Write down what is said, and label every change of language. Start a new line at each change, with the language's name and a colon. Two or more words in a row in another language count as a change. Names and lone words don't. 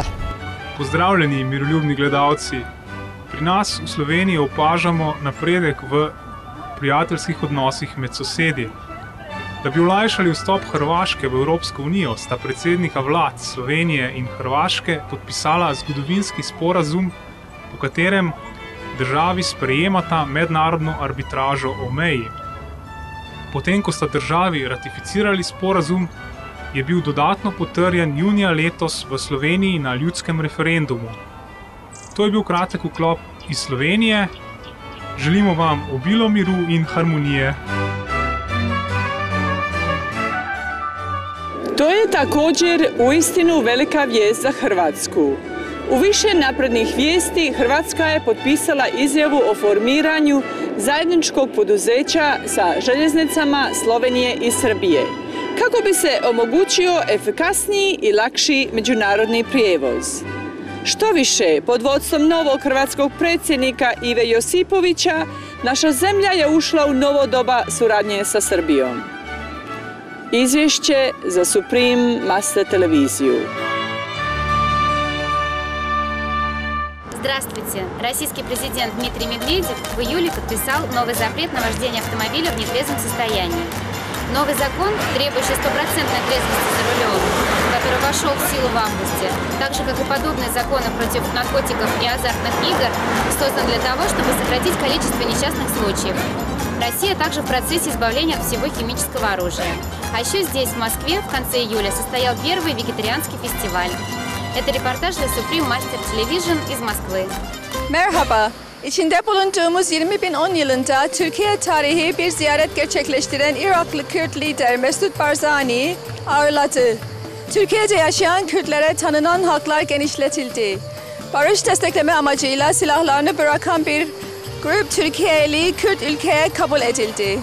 Slovenian: Pozdravljeni, miroljubni gledalci. Pri nas v Sloveniji opažamo napredek v prijateljskih odnosih med sosedi. Da bi olajšali vstop Hrvaške v Evropsko unijo, sta predsednika vlad Slovenije in Hrvaške podpisala zgodovinski sporazum, po katerem državi sprejemata mednarodno arbitražo o meji. Potem, ko sta državi ratificirali sporazum, je bil dodatno potrjen junija letos v Sloveniji na ljudskem referendumu. To je bil kratek vklop iz Slovenije. Želimo vam obilo miru in harmonije.
Croatian: To je također uistinu velika vijest za Hrvatsku. U više naprednih vijesti Hrvatska je potpisala izjavu o formiranju zajedničkog poduzeća sa željeznicama Slovenije i Srbije, kako bi se omogućio efikasniji i lakši međunarodni prijevoz. Što više, pod vodstvom novog hrvatskog predsjednika Ive Josipovića, naša zemlja je ušla u novo doba suradnje sa Srbijom. Izvješće za Supreme Master Televiziju.
Russian: Здравствуйте! Российский президент Дмитрий Медведев в июле подписал новый запрет на вождение автомобиля в нетрезвом состоянии. Новый закон, требующий стопроцентной трезвости за рулем, который вошел в силу в августе, так же, как и подобные законы против наркотиков и азартных игр, создан для того, чтобы сократить количество несчастных случаев. Россия также в процессе избавления от всего химического оружия. А еще здесь, в Москве, в конце июля состоял первый вегетарианский фестиваль. Это репортаж для Supreme Master Television из Moskvы.
Turkish: Merhaba. İçinde bulunduğumuz 2010 yılında Türkiye tarihi bir ziyaret gerçekleştiren Iraklı Kürt lider Mesut Barzani ağırladı. Türkiye'de yaşayan Kürtlere tanınan haklar genişletildi. Barış destekleme amacıyla silahlarını bırakan bir grup Türkiye'li Kürt ülkeye kabul edildi.